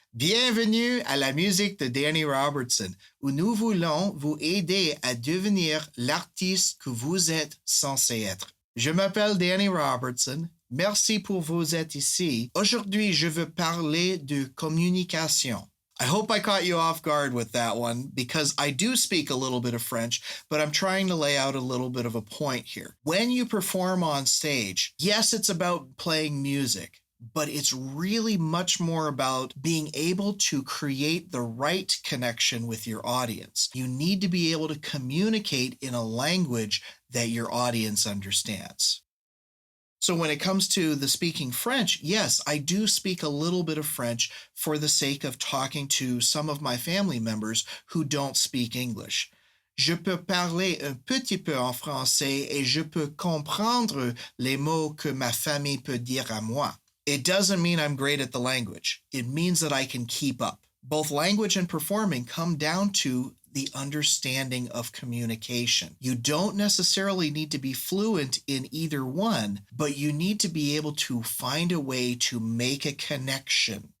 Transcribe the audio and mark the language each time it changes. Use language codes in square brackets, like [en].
[fr] Bienvenue à la musique de Danny Robertson, où nous voulons vous aider à devenir l'artiste que vous êtes censé être. Je m'appelle Danny Robertson. Merci pour vous être ici. Aujourd'hui, je veux parler de communication. [en] I hope I caught you off guard with that one because I do speak a little bit of French, but I'm trying to lay out a little bit of a point here. When you perform on stage, yes, it's about playing music, but it's really much more about being able to create the right connection with your audience. You need to be able to communicate in a language that your audience understands. So when it comes to the speaking French, yes, I do speak a little bit of French for the sake of talking to some of my family members who don't speak English. [fr] Je peux parler un petit peu en français et je peux comprendre les mots que ma famille peut dire à moi. [en] It doesn't mean I'm great at the language. It means that I can keep up. Both language and performing come down to the understanding of communication. You don't necessarily need to be fluent in either one, but you need to be able to find a way to make a connection.